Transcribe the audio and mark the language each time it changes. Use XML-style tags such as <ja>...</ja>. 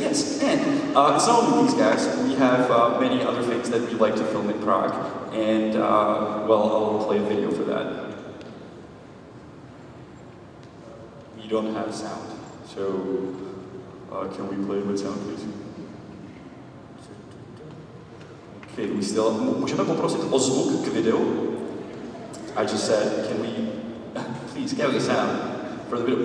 <en>Yes, and it's not only these guys. We have many other things that we like to film in Prague, and I'll play a video for that. We don't have sound, so can we play with sound, please?</en> <cs>Okay, můžeme poprosit o zvuk k videu?</cs> <en>I just said, can we please get the sound for the video?</en>